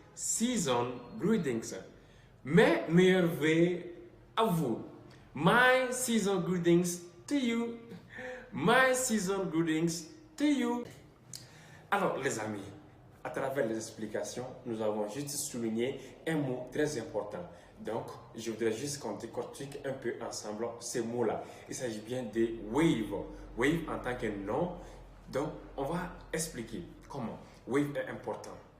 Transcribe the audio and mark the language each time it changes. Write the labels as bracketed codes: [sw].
[en] Season greetings. [fr] Mais meilleur vœu à vous. [en] My season greetings to you. My season greetings to you. [fr] Alors, les amis, à travers les explications, nous avons juste souligné un mot très important. Donc, je voudrais juste qu'on décortique un peu ensemble ces mots-là. Il s'agit bien de wave. Wave en tant que nom. Donc, on va expliquer comment. Wave est important.